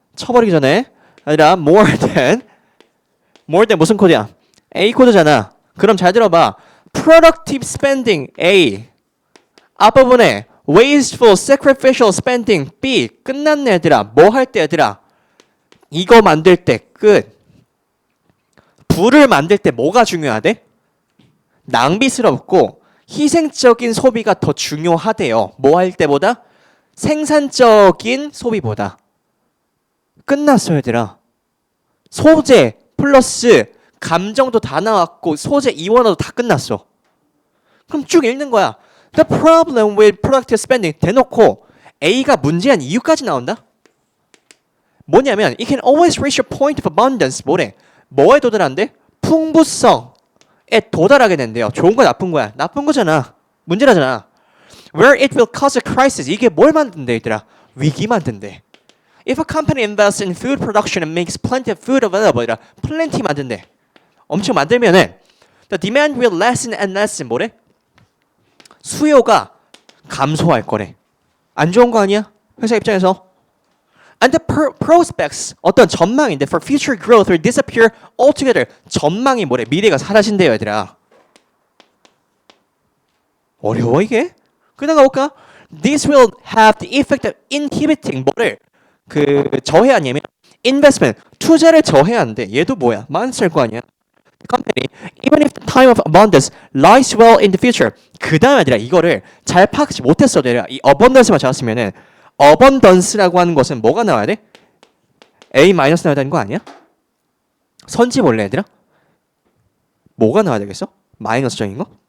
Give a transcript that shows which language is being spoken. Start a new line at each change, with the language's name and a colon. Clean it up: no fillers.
Korean: 쳐버리기 전에 얘들아 more than 무슨 코드야? A 코드잖아. 그럼 잘 들어봐. Productive spending A 앞부분에
English: wasteful, sacrificial spending
Korean: B 끝났네 얘들아. 뭐 할 때 얘들아? 이거 만들 때 끝. 부를 만들 때 뭐가 중요하대? 낭비스럽고 희생적인 소비가 더 중요하대요. 뭐 할 때보다? 생산적인 소비보다. 끝났어 얘들아. 소재 플러스 감정도 다 나왔고 소재 이원화도 다 끝났어. 그럼 쭉 읽는 거야.
English: The problem with productive spending
Korean: 대놓고 A가 문제한 이유까지 나온다. 뭐냐면
English: it can always reach a point of abundance.
Korean: 뭐래? 뭐에 도달한대? 풍부성에 도달하게 된대요. 좋은 거야 나쁜 거야? 나쁜 거잖아. 문제라잖아.
English: Where it will cause a crisis.
Korean: 이게 뭘 만든대 얘들아? 위기 만든대.
English: If a company invests in food production and makes plenty of food available, plenty
Korean: 만든대. 엄청 만들면은
English: the demand will lessen and lessen.
Korean: 뭐래? 수요가 감소할 거래. 안 좋은 거 아니야? 회사 입장에서.
English: And the prospects
Korean: 어떤 전망인데
English: for future growth will disappear altogether.
Korean: 전망이 뭐래? 미래가 사라진대요, 얘들아. 어려워 이게? 그다가 볼까?
English: This will have the effect of inhibiting
Korean: 뭐를 저해하냐면
English: investment
Korean: 투자를 저해한대. 얘도 뭐야? 많이 쓸 거 아니야?
English: Company even if the time of abundance lies well in the future.
Korean: 그 다음에 아니라 이거를 잘 파악하지 못했어. 내가 이 abundance만 잡았으면은 abundance라고 하는 것은 뭐가 나와야 돼? A 마이너스 나와야 되는 거 아니야? 선지 볼래 얘들아? 뭐가 나와야 되겠어? 마이너스적인 거?